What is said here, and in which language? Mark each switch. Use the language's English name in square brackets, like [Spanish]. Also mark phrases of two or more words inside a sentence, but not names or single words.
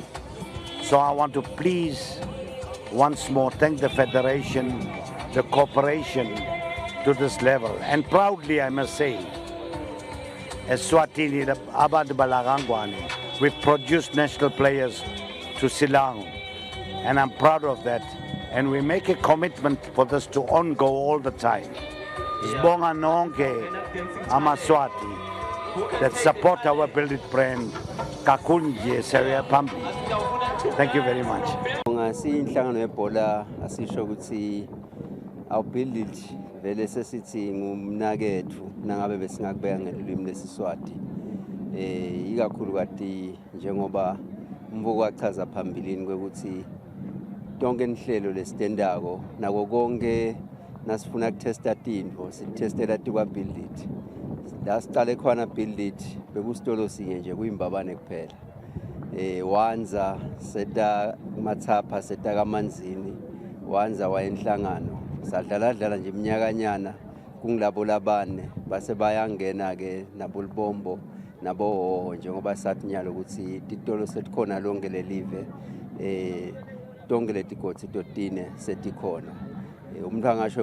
[English] So I want to please once more thank the Federation, the cooperation to this level. And proudly I must say, Eswatini, the Abantu Balagangwane, we've produced national players to Silang, and I'm proud of that. And we make a commitment for this to ongo all the time. [Swati] Sibonga nonke Amaswati [English] that support our Build It brand. [Swati] Kakunje Seria Pambi. [English] Thank you very much. [Swati] Inhlangano yebhola asisho ukuthi our Build It vele sesithi ngumnakethu nangabe besingakubeka ngelimi lesiswati ikakhulu kati njengoba umbuko wachaza phambilini ukuthi tonke inhlelo lesitendako nako konke nasifuna ukutesta tinto sitestela tikwa Build It la siqale khona Build It bekusitolo sinye nje kuyimbabane kuphela wanza seta mathapha seta kamanzini wanza wayenhlangano sadlala nje iminyakanyana kungilabo labane base bayangena ke nabulibombo nabo njengoba sathi nyalo ukuthi titolo setikhona lonke lelive tonke letigotsi totine setikhona umuntu angasho